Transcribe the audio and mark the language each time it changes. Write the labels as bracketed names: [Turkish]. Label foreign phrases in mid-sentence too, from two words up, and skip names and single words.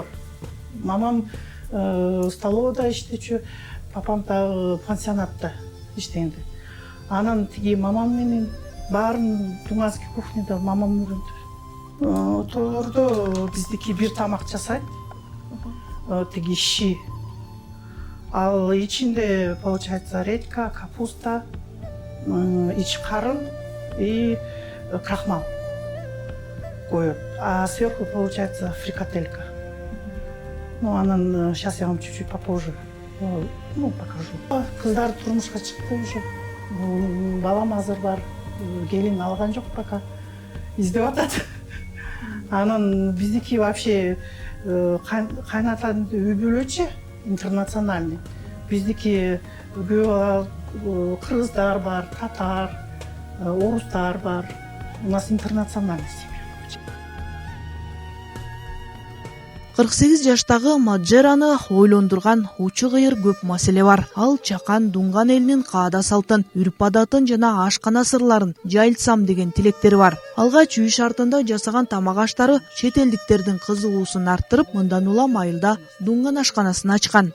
[Kyrgyz] Мамам столовода иштечү, папам да пансионатта иштегенде. Анан тиги мамам менен баарын Дунганский кухняда мамам үйрөндү. Тойлордо биздики бир тамак жасайт. Тиги щи. Ал ичинде, [Russian] получается, редька, капуста, ичкарын и крахмал коет. А сверху, получается, фрикаделька. Анан сейчас я вам чуть-чуть попозже покажу. [Kyrgyz] Кыздар турмушка чыкты уже. Балам азыр бар. Келин алган жок пока. Издеп атат. Анан биздики вообще кайнатанын үй бүлөчү интернациональный. Биздики кыргыздар бар, татар, орустар бар. [Russian] У нас интернациональный семья. [Kyrgyz] 48 жаштагы Маджараны ойлондурган учу кыйыр көп маселе бар. Ал чакан Дунган элинин каада салтын, үрп адатын жана ашкана сырларын жайылтсам деген тилектери бар. Алгач үй шартында жасаган тамак аштары чет элдиктердин кызыгуусун арттырып, мындан улам айылда Дунган ашканасын ачкан.